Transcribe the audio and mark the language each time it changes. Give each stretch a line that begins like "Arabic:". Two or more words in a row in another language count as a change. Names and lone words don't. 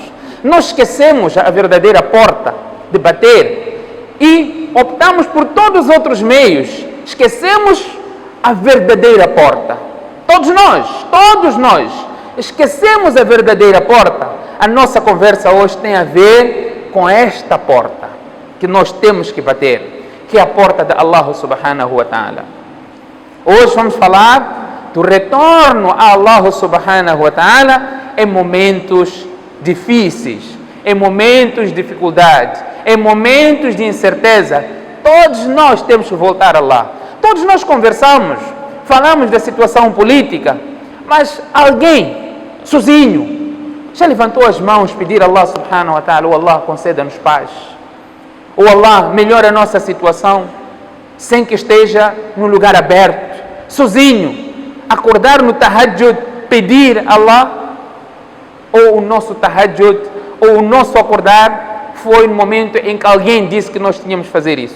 Portuguese: Nós esquecemos a verdadeira porta de bater e optamos por todos os outros meios. Esquecemos a verdadeira porta. Todos nós esquecemos a verdadeira porta. A nossa conversa hoje tem a ver com esta porta que nós temos que bater, que é a porta de Allah
Arabic: سبحانه وتعالى.
Portuguese: Hoje vamos falar do retorno a Allah
Arabic: سبحانه وتعالى
Portuguese: em momentos difíceis, em momentos de dificuldade, em momentos de incerteza. Todos nós temos que voltar a Allah. Todos nós conversamos, falamos da situação política, mas alguém sozinho já levantou as mãos pedir a Allah
Arabic: سبحانه وتعالى:
Portuguese: oh Allah, conceda-nos paz, ou Allah, melhora a nossa situação, sem que esteja no lugar aberto, sozinho, acordar no tahajjud, pedir a Allah? Ou o nosso tahajjud, ou o nosso acordar foi no momento em que alguém disse que nós tínhamos que fazer isso?